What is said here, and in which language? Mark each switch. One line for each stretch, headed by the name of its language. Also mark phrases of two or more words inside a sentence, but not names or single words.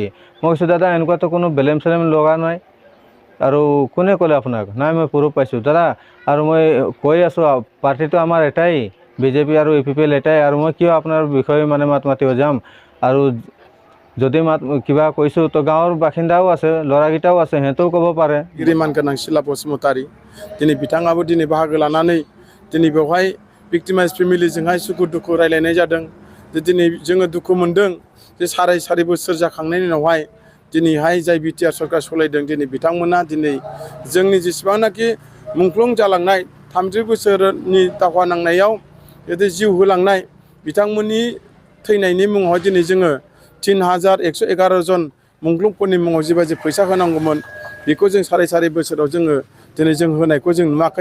Assamese: মই কৈছোঁ দাদা এনেকুৱাতো কোনো বেলেম চেলেম লগা নাই, আৰু কোনে ক'লে আপোনাক, নাই মই প্ৰুফ পাইছোঁ দাদা। আৰু মই কৈ আছোঁ পাৰ্টিটো আমাৰ এটাই, BJP আৰু UPPL এটাই, আৰু মই কিয় আপোনাৰ বিষয়ে মানে মাত মাতিব যাম। আৰু যদি কিবা কৈছোঁ তো গাঁৱৰ বাসিন্দাও আছে, ল'ৰাকেইটাও আছে, সিহঁতেও ক'ব পাৰে।
Bodo: गिरिमान गोनां सिला बसुमतारी दिनै बिथाङाबो दिनै बाहागो लानानै दिनै बेवहाय
English: victimize families
Bodo: सुखु दुखु रायलायनाय जादों। दिनै जोङो दुखु मोनदों जे साराय बोसोर जाखांनायनि उनावहाय दिनैहाय जाय BTR सरकार सलायदों दिनै बिथांमोना दिनै जोंनि जेसेबांनाखि मुंख्लं जालांनाय 30 बोसोरनि दावहा नांनायाव जुदि जिउ होलांनाय बिथांमोननि थैनायनि मुङावहाय दिनै जोङो 3111 जन मुंख्लंफोरनि मुङाव जिबायदि फैसा होनांगौमोन बेखौ जों साराय बोसोराव जोङो दिनै जों होनायखौ जों नुवाखै।